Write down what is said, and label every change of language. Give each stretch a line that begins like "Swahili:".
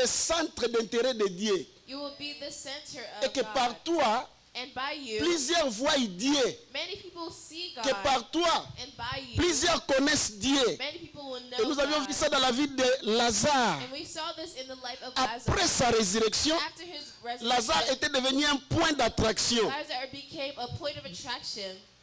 French: le centre d'intérêt de Dieu.
English: you will be the center
French: Et
English: of
French: que
English: God.
French: par toi,
English: And by you,
French: plusieurs voient Dieu.
English: many people see God.
French: Que par toi,
English: And by you,
French: plusieurs connaissent Dieu.
English: many people will know
French: Et nous avions
English: God.
French: vu ça dans la vie de Lazare.
English: And we saw this in the life of
French: Après
English: Lazarus.
French: sa résurrection,
English: After his resurrection,
French: Lazare était devenu un point d'attraction.
English: Lazarus became a point of attraction.